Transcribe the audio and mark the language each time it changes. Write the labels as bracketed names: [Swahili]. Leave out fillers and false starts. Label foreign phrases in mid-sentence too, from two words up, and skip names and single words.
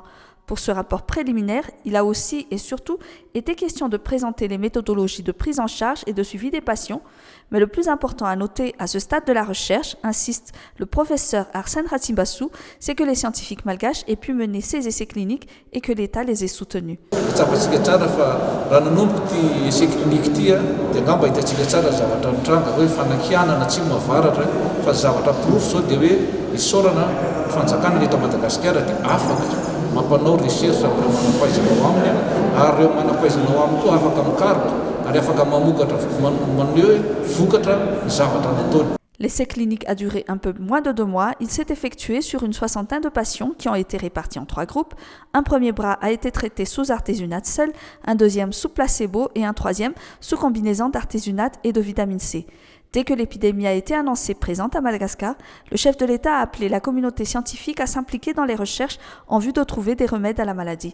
[French] Pour ce rapport préliminaire, il a aussi et surtout été question de présenter les méthodologies de prise en charge et de suivi des patients, mais le plus important à noter à ce stade de la recherche, insiste le professeur Arsène Ratsibassou, c'est que les scientifiques malgaches aient pu mener ces essais cliniques et que l'État les ait soutenus. [Malagasy] Mampanao recherche amin'ireo manam-pahaizanao aminy ary ireo manam-pahaizanao aminy koa afaka mikaroka ary afaka mamokatra maneho vokatra ny zavatra nataony. [French] L'essai clinique a duré un peu moins de 2 mois. Il s'est effectué sur une 60aine de patients qui ont été répartis en 3 groupes. Un premier bras a été traité sous artésunate seul, un deuxième sous placebo et un troisième sous combinaison d'artésunate et de vitamine C. Dès que l'épidémie a été annoncée présente à Madagascar, le chef de l'État a appelé la communauté scientifique à s'impliquer dans les recherches en vue de trouver des remèdes à la maladie.